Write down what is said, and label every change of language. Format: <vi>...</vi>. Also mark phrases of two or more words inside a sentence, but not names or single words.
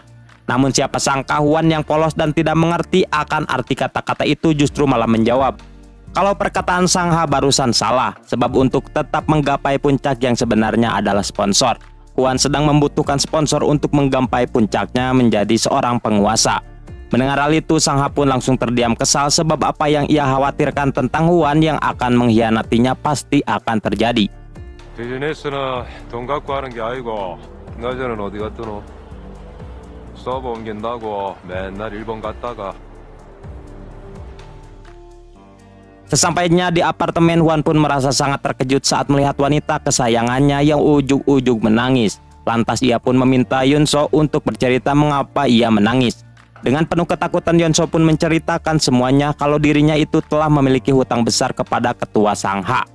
<id>Namun siapa sangka Huan yang polos dan tidak mengerti akan arti kata-kata itu justru malah menjawab kalau perkataan Sangha barusan salah, sebab untuk tetap menggapai puncak yang sebenarnya adalah sponsor. Huan sedang membutuhkan sponsor untuk menggapai puncaknya menjadi seorang penguasa. Mendengar hal itu, Sangha pun langsung terdiam kesal sebab apa yang ia khawatirkan tentang Huan yang akan mengkhianatinya pasti akan terjadi.</id> <ko>비즈니스는 돈 갖고 하는 게 아니고 낮에는 어디 갔더노? 서버 옮긴다고 맨날 일본 갔다가</ko> <id>Sesampainya di apartemen, Huan pun merasa sangat terkejut saat melihat wanita kesayangannya yang ujug-ujug menangis. Lantas ia pun meminta Yunso untuk bercerita mengapa ia menangis. Dengan penuh ketakutan, Yunso pun menceritakan semuanya kalau dirinya itu telah memiliki hutang besar kepada ketua Sangha.</id>